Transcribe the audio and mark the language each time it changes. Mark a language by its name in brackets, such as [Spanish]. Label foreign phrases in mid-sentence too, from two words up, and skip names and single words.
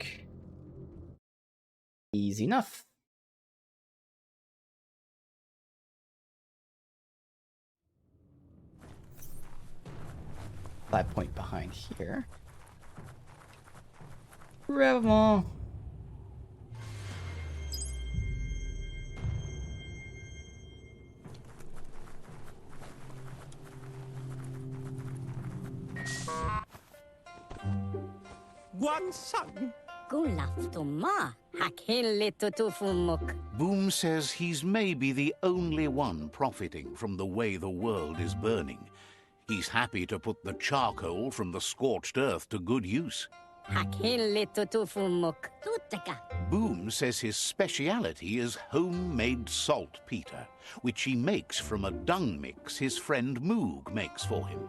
[English] Easy enough. Five point behind here. Grab them all. Guansang. Gulaftuma, hakele tutufumuk. Boom says he's maybe the only one profiting from the way the world is burning. He's happy to put the charcoal from the scorched earth to good use. Hakele tutufumuk. Tutaka. Boom says his speciality is homemade saltpeter, which he makes from a dung mix his friend Moog makes for him.